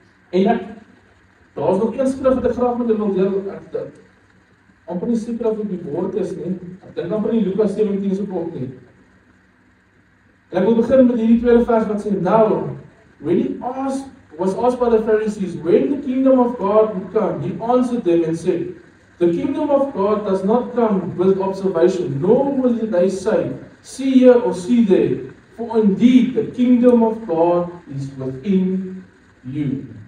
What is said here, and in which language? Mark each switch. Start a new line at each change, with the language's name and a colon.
Afrikaans: En daar's nog een skrif wat ek graag met julle wil deel. Ek amper nie seker of dit die woord is nie. Ek dink amper in Lukas 17 se kop nie. En ek wil begin met hierdie tweede vers wat sê,
English: now, when he was asked by the Pharisees, when the kingdom of God would come, he answered them and said, the kingdom of God does not come with observation, nor will they say, see here or see there, for indeed the kingdom of God is within you.